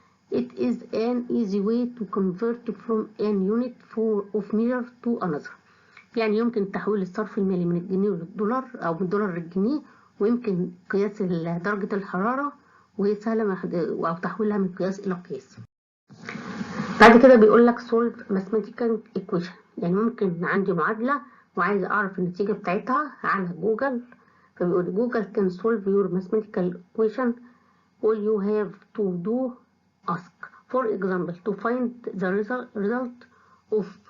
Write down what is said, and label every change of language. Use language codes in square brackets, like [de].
[en] It is an easy way to convert from an unit of measure to another. [ar] يعني يمكن تحويل الصرف المالي من الجنيه للدولار أو من الدولار للجنيه ويمكن قياس درجة الحرارة وهي سهلة أو تحويلها من قياس إلى قياس. بعد كده بيقول لك [en] solve mathematical equation. [ar] يعني ممكن عندي معادلة وعايز أعرف النتيجة بتاعتها على جوجل فبيقول جوجل [en] can solve your mathematical equation. All you have to do ask. For example, to find the result of